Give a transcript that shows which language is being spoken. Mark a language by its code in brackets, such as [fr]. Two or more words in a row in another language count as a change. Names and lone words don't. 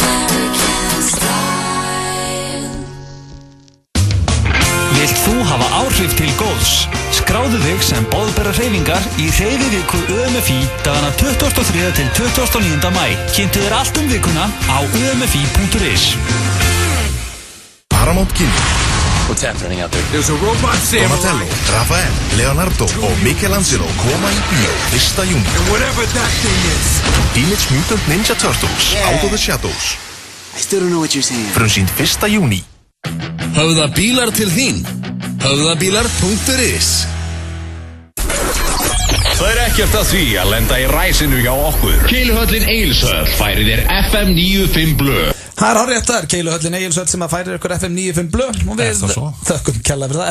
[is] Vilt þú hafa áhrif til góðs? Skráðu þig sem boðbera hreyfingar í hreyfiviku ÖMFI dagana 23. til 29. mæ. Kynntu þér allt vikuna á umfi.is. Paramount Kino. [en] What's happening out there? There's a robot samurai. [is] Donatello, Rafael, Leonardo og Michelangelo koma í bíó 1. júní. [en] And whatever that thing is. Teenage Mutant Ninja Turtles, Out of the Shadows. I still don't know what you're saying. [is] Frumsýnd 1. júní. Höfða bílar til þín. Höfðabílar.is. Það er ekkert að því að lenda í ræsinu hjá okkur. Keiluhöllin Egilshöll færir þér FM 95 Blö. Það er hárréttar, Keiluhöllin Egilshöll sem að færir ykkur FM 95 Blö og við þökkum kærlega fyrir það.